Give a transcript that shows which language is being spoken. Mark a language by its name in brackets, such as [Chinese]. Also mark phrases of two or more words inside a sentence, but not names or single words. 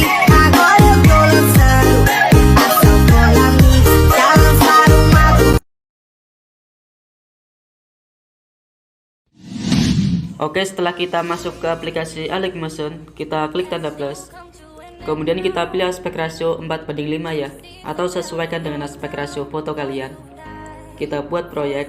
[Portuguese] Agora eu tô lançando a sanfona mix. Já lançaram aluguel. [Indonesian] Oke, setelah kita masuk ke aplikasi Alex Motion, kita klik tanda plus. Kemudian kita pilih aspek rasio 4:5 ya, atau sesuaikan dengan aspek rasio foto kalian. Kita buat proyek.